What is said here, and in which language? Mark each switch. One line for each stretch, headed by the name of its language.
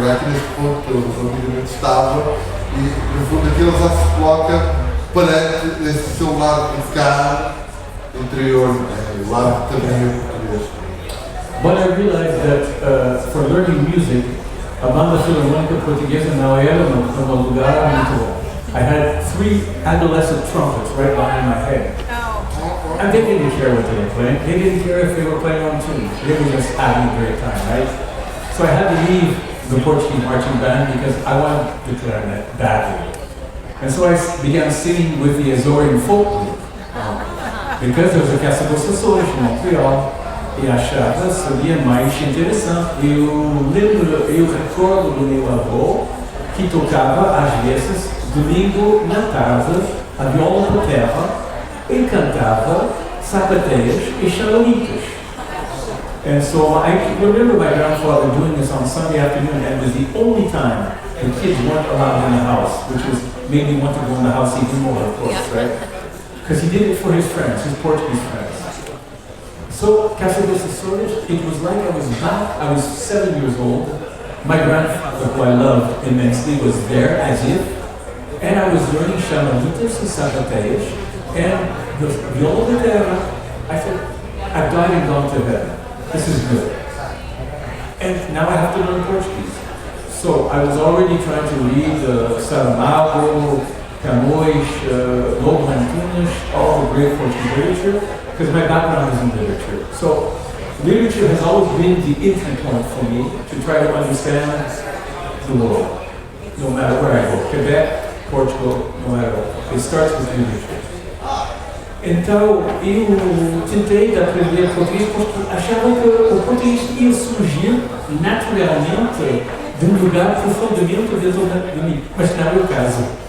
Portuguese: Era aqui neste ponto que ele relativamente estava e, no fundo, aqui ele já se coloca perante esse seu lado de cá interior, o lado também português.
English: But I realized that for learning music,
Portuguese: a banda filarmônica portuguesa não era um lugar muito bom.
English: I had 3 adolescent trumpets right behind my head. And they didn't care what they were playing. They didn't care if they were playing on tunes. They were just having a great time, right? So I had to leave the Portuguese marching band because I wanted the clarinet badly. And so I began singing with the Azorian folk group. Because there was a
Portuguese: Caçador em Montreal, e achava, sabia mais interessante. Eu recordo do meu avô que tocava às vezes, domingo na tarde, a viola por terra, e cantava sapateias e charolitas.
English: And so I remember my grandfather doing this on Sunday afternoon, and it was the only time the kids weren't allowed in the house, which made me want to go in the house even more, of course, right? Because he did it for his friends, his Portuguese friends. So, Caçador, it was like I was back, I was 7 years old. My grandfather, who I loved immensely, was there as if, and I was learning charolitas and sapateias, and the viola de terra. I said, I've died and gone to heaven. This is good. And now I have to learn Portuguese. So I was already trying to read Saramago, Camões, Lobo Antunes, all the great Portuguese literature, because my background is in literature. So literature has always been the entry point for me to try to understand the world, no matter where I go. Quebec, Portugal, no matter what. It starts with literature.
Portuguese: Então, eu tentei aprender português porque achava que o português ia surgir naturalmente de um lugar profundamente dentro de mim. Mas não é o caso.